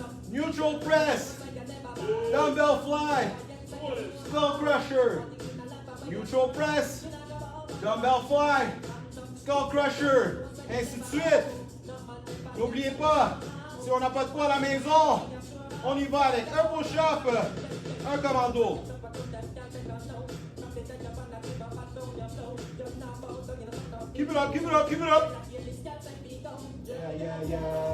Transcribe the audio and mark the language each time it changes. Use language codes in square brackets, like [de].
[en] Neutral press, dumbbell fly, skull crusher. Neutral press, dumbbell fly, skull crusher. [fr] Ainsi de suite. N'oubliez pas, si on n'a pas de poids à la maison, on y va avec un push-up, un commando. [en] Keep it up, keep it up, keep it up. Yeah.